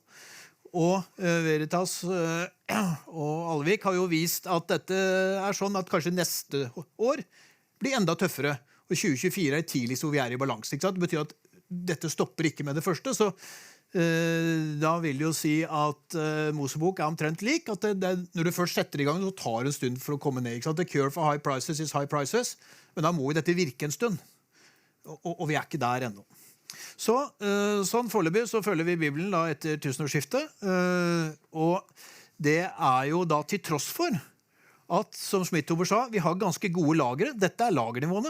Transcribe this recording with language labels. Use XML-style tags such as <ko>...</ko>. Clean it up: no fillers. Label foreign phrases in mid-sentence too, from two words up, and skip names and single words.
<no>Og Veritas og Alvik har jo vist at dette sånn at kanskje neste år blir enda tøffere, og 2024 tidligst hvor vi i balanse. Ikke sant? Det betyr at dette stopper ikke med det første, så da vil jo si at Mosebok omtrent lik, at når du først setter i gang, så tar det en stund for å komme ned. Ikke sant?</no> <en>The cure for high prices is high prices,</en> <no>men da må jo dette virke en stund, og vi ikke der ennå. Sånn foreløpig så følger vi Bibelen da etter tusenårsskiftet, og det jo da til tross for at, som Schmidhuber sa, vi har ganske gode lagre. Dette lagernivåene.</no>